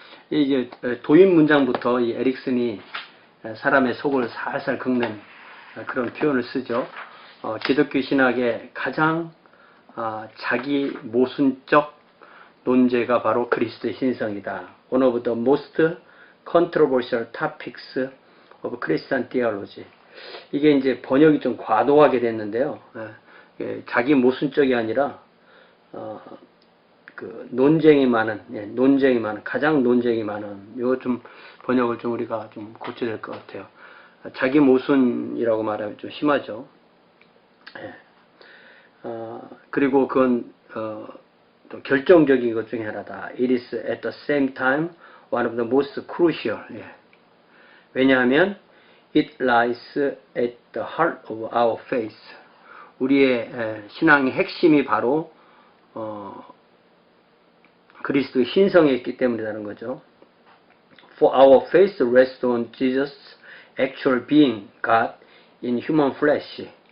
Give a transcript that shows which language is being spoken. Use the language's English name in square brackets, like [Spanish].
[Korean] 이제 도입 문장부터 이 에릭슨이 사람의 속을 살살 긁는 그런 표현을 쓰죠. 기독교 신학의 가장 자기 모순적 논제가 바로 그리스도의 신성이다. [English] One of the most controversial topics of Christian theology. [Korean] 이게 이제 번역이 좀 과도하게 됐는데요. 자기 모순적이 아니라 그 논쟁이 많은, 가장 논쟁이 많은, 이거 좀 번역을 좀 우리가 좀 고쳐야 될 것 같아요. 자기 모순이라고 말하면 좀 심하죠. 그리고 그건 또 결정적인 것 중에 하나다. [English] It is at the same time one of the most crucial. [Korean] 왜냐하면 [English] it lies at the heart of our faith. [Korean] 우리의 신앙의 핵심이 바로 그리스도의 신성에 있기 때문이라는 거죠. [English] For our faith rests on Jesus' actual being, God in human flesh.